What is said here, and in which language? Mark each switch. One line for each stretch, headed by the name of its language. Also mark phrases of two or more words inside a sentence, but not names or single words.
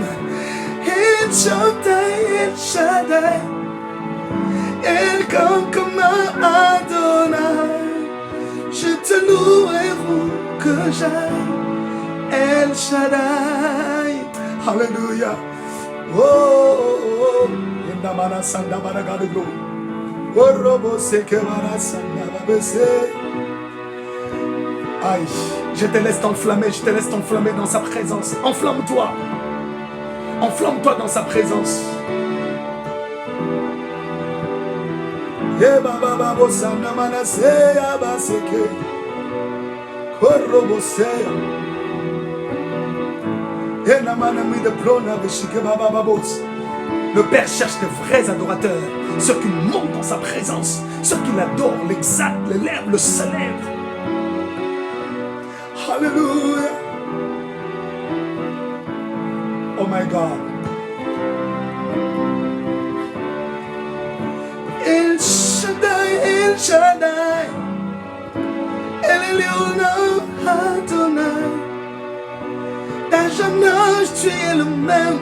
Hebrew: El Shaddai, El Shaddai, El Kankona Adonai.
French: Je te loue et où que j'aille. El Shaddai. Alléluia. Oh, oh, oh. Yendamana sandamana gadeglo. Oh, robo sekemana sandababese. Aïe, je te laisse t'enflammer dans sa présence. Enflamme-toi. Enflamme-toi dans sa présence. Yebababo sandamana seya baseke. Oh, robo seya. Le Père cherche de vrais adorateurs, ceux qui montent dans sa présence, ceux qui l'adorent, l'exaltent, l'élèvent, le célèbrent. Alléluia.
English: Oh my God.
Hebrew: El Shaddai, El Shaddai, El Elyon Adonai.
French: D'un jeune âge, tu es le même.